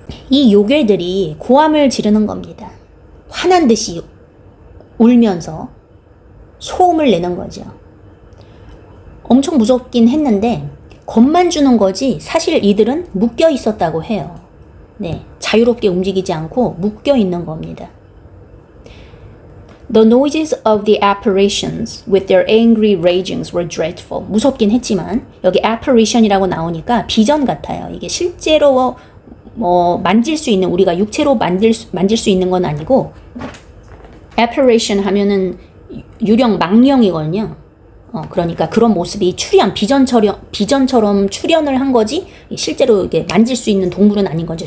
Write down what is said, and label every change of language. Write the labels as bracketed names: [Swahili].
[Korean] 이 요괴들이 고함을 지르는 겁니다. 화난 듯이 울면서 소음을 내는 거죠. 엄청 무섭긴 했는데 겁만 주는 거지 사실 이들은 묶여 있었다고 해요. 네, 자유롭게 움직이지 않고 묶여 있는 겁니다. [English] The noises of the apparitions with their angry ragings were dreadful. [Korean] 무섭긴 했지만 여기 apparition이라고 나오니까 비전 같아요. 이게 실제로 만질 수 있는 우리가 육체로 만질 수 있는 건 아니고 apparition 하면은 유령 망령이거든요. 그러니까 그런 모습이 비전처럼 출현을 한 거지 실제로 이게 만질 수 있는 동물은 아닌 거죠.